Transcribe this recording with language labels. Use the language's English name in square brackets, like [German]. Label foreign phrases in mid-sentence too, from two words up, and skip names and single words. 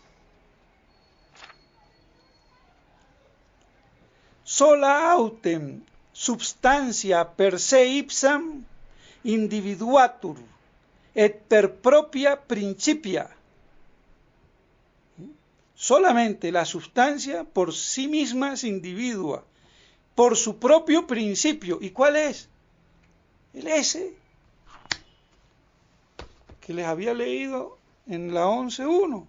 [Latin] Sola autem substantia per se ipsam individuatur et per propia principia. [Spanish] Solamente la sustancia por sí misma se individua, por su propio principio. ¿Y cuál es? El S, que les había leído en la 11.1.